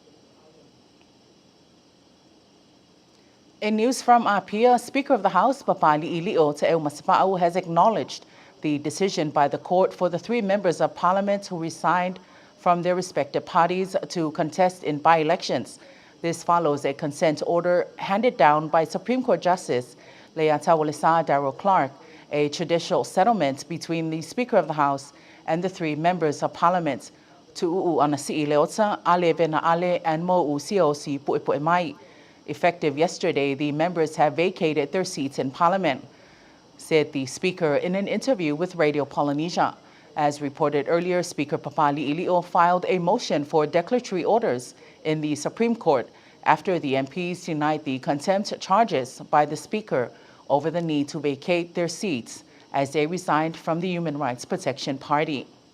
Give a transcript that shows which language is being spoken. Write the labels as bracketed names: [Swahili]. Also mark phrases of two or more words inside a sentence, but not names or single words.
[English] In news from Apia, Speaker of the House, Papali Ilio Te Masipa'u, has acknowledged the decision by the court for the 3 members of parliament who resigned from their respective parties to contest in by-elections. This follows a consent order handed down by Supreme Court Justice Leatawalisa Darrell Clark, a judicial settlement between the Speaker of the House and the 3 members of parliament, Tu'u Anasi Leota, Ale Vena Ale, and Mo'u Siosi Pu'epu'emai. Effective yesterday, the members have vacated their seats in Parliament, said the Speaker in an interview with Radio Polynesia. As reported earlier, Speaker Papali Ilio filed a motion for declaratory orders in the Supreme Court after the MPs denied the contempt charges by the Speaker over the need to vacate their seats as they resigned from the Human Rights Protection Party.